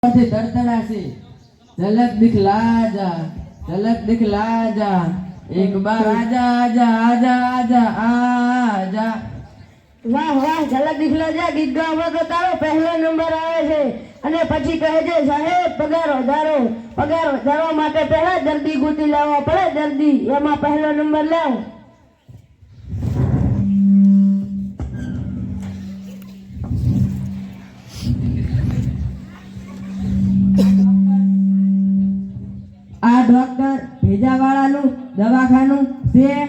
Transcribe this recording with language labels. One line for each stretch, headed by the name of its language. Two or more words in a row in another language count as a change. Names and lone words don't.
Hindi: से दरदरा से झलक दिखला जा एक बार आजा आजा आजा आजा आजा।
Gujarati: વાહ વાહ, ઝલક દિખલા જા ગીત ગાવામાં તો તારો પહેલો નંબર આવે છે. અને પછી કહે છે, સાહેબ પગાર વધારવા માટે પહેલા દર્દી ગોતી લાવવા પડે. દર્દી એમાં પહેલો નંબર લાવ. આ ડોક્ટર ભેજાવાળાનું દવાખાનું છે?